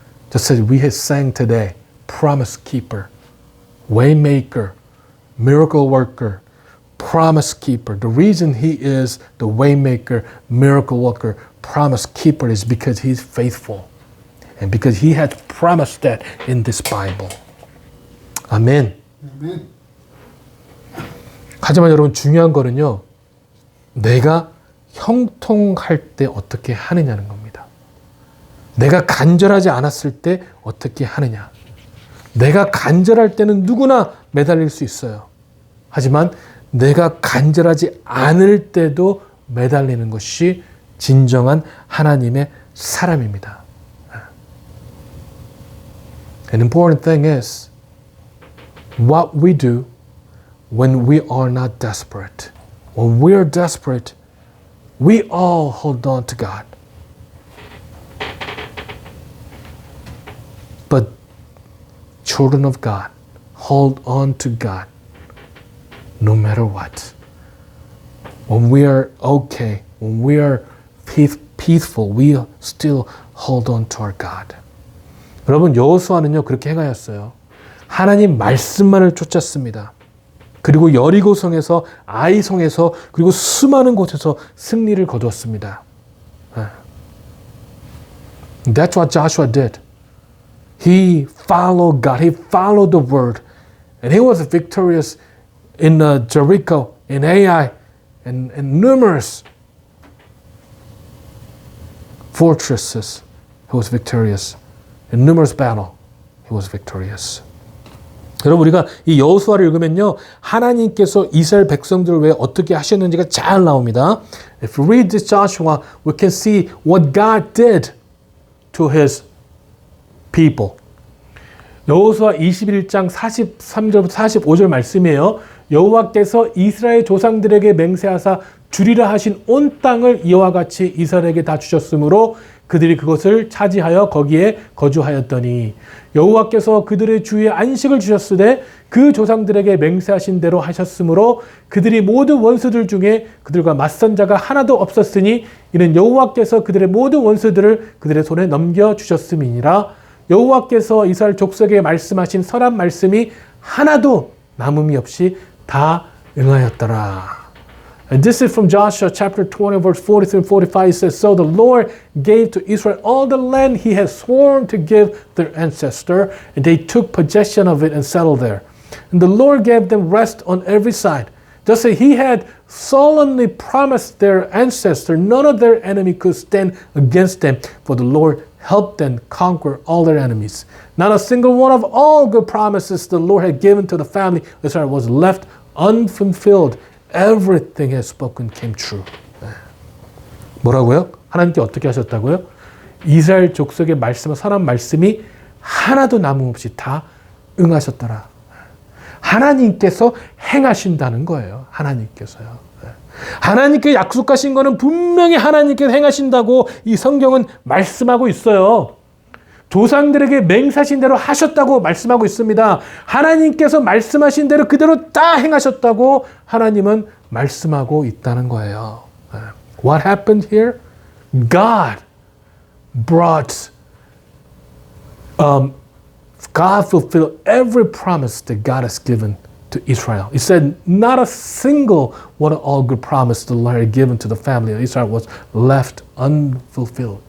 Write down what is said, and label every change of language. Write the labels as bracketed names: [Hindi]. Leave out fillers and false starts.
[English] Just as we have sang today, promise keeper, way maker, miracle worker, promise keeper. The reason He is the way maker, miracle worker, promise keeper is because He's faithful. And because He had promised that in this Bible. [Korean] 아멘. 하지만 여러분 중요한 거는요. 내가 형통할 때 어떻게 하느냐는 겁니다. 내가 간절하지 않았을 때 어떻게 하느냐. 내가 간절할 때는 누구나 매달릴 수 있어요. 하지만 내가 간절하지 않을 때도 매달리는 것이 진정한 하나님의 사람입니다. [English] An important thing is what we do when we are not desperate. When we are desperate, we all hold on to God. But children of God hold on to God no matter what. When we are okay, when we are peaceful, we still hold on to our God. [Korean] 여러분 여호수아는요 그렇게 행하였어요. 하나님 말씀만을 쫓았습니다. 그리고 여리고성에서 아이성에서 그리고 수많은 곳에서 승리를 거두었습니다. [English] That's what Joshua did. He followed God. He followed the word. And he was victorious in Jericho, in Ai, and numerous fortresses. He was victorious. In numerous battles, he was victorious. [Korean] 여러분 우리가 이 여호수아를 읽으면요. 하나님께서 이스라엘 백성들을 왜 어떻게 하셨는지가 잘 나옵니다. [English] If we read this Joshua, we can see what God did to his people. [Korean] 여호수아 21장 43절부터 45절 말씀이에요. 여호와께서 이스라엘 조상들에게 맹세하사 주리라 하신 온 땅을 이와 같이 이스라엘에게 다 주셨으므로 그들이 그것을 차지하여 거기에 거주하였더니 여호와께서 그들의 주위에 안식을 주셨으되 그 조상들에게 맹세하신 대로 하셨으므로 그들이 모든 원수들 중에 그들과 맞선 자가 하나도 없었으니 이는 여호와께서 그들의 모든 원수들을 그들의 손에 넘겨주셨음이니라. 여호와께서 이스라엘 족속에 말씀하신 선한 말씀이 하나도 남음이 없이 다 응하였더라. [English] And this is from Joshua chapter 20 verse 43 and 45. It says, So the Lord gave to Israel all the land he had sworn to give their ancestor, and they took possession of it and settled there. And the Lord gave them rest on every side. Just as he had solemnly promised their ancestor, none of their enemy could stand against them, for the Lord helped them conquer all their enemies. Not a single one of all good promises the Lord had given to the family of Israel was left unfulfilled. Everything he had spoken came true. [Korean] 뭐라고요? 하나님께 어떻게 하셨다고요? 이스라엘 족속의 말씀, 선한 말씀이 하나도 남음없이 다 응하셨더라. 하나님께서 행하신다는 거예요. 하나님께서요. 하나님께 약속하신 거는 분명히 하나님께서 행하신다고 이 성경은 말씀하고 있어요. 조상들에게 맹세하신 대로 하셨다고 말씀하고 있습니다. 하나님께서 말씀하신 대로 그대로 다 행하셨다고 하나님은 말씀하고 있다는 거예요. [English] What happened here? God brought, God fulfilled every promise that God has given to Israel. He said not a single one of all good promises the Lord had given to the family of Israel was left unfulfilled.